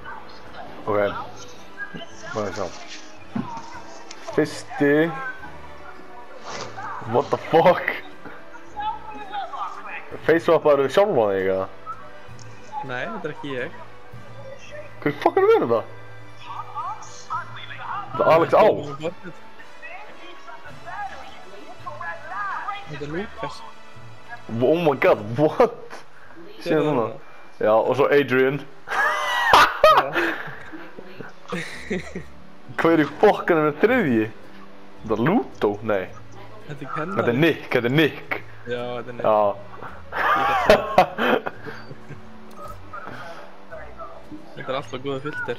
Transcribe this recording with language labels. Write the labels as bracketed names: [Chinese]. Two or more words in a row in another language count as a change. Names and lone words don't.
[Icelandic] Ok. Má ég sjá. Fyrsti. [English] What the fuck? [Icelandic] Face-swappaður við sjálfan þig, eða? Nei, þetta er ekki ég. Hvað fuck er það? Þetta er Alex Á. Þetta er Lukas. [English] Oh my god, what? [Icelandic] Sér núna. Já, og svo Adrian. Hvað er í fokkanum með þriðji? Þetta er Ludo? Nei. Þetta er kennari. Þetta er Nick, þetta er Nick. Já, þetta er Nick. Já. Þetta er alltaf góða filter.